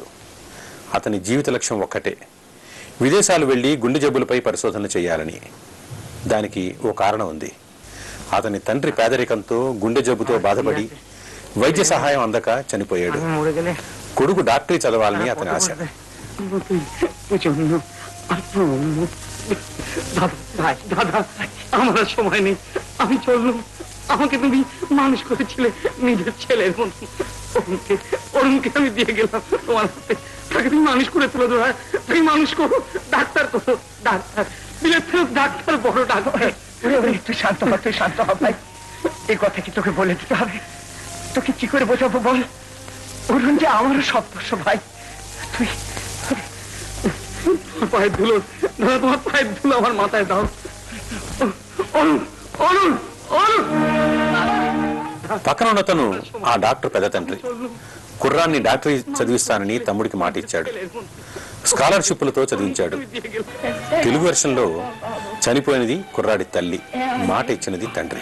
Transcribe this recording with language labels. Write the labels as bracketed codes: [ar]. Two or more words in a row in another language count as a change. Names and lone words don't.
[te] అతని జీవిత లక్ష్యం ఒక్కటే, విదేశాలు వెళ్లి గుండె జబ్బులపై పరిశోధనలు చేయాలని. దానికి ఓ కారణం ఉంది. అతని తండ్రి పేదరికంతో గుండె జబ్బుతో బాధపడి వైద్య సహాయం అందక చనిపోయాడు. కొడుకు డాక్టరీ చదవాలని అతని ఆశ. [bn] আমাকে তুমি মানুষ করেছিলে নিজের ছেলের মতো। অরুণকে আমি দিয়ে গেলাম তোমার হাতে, তাকে তুমি মানুষ করে তুলে দেবো, তুমি মানুষ করো, ডাক্তার করো, ডাক্তার বিলেত ফেরত ডাক্তার, বড় ডাক্তার। একটু শান্ত হ, তুই শান্ত হ ভাই। এই কথা কি তোকে বলে দিতে হবে? তোকে কি করে বোঝাবো বল? অরুণ যে আমারও সদস্য ভাই। তুই পায়ের ধুলো, তোমার পায়ের ধুলো আমার মাথায় দাও। অরুণ, অরুণ, [te] పక్కన ఉన్నతను ఆ డాక్టర్ పెద్ద తండ్రి. కుర్రాన్ని డాక్టరీ చదివిస్తానని తమ్ముడికి మాట ఇచ్చాడు. స్కాలర్షిప్లతో చదివించాడు. తెలుగు వెర్షన్లో చనిపోయినది కుర్రాడి తల్లి, మాట ఇచ్చినది తండ్రి.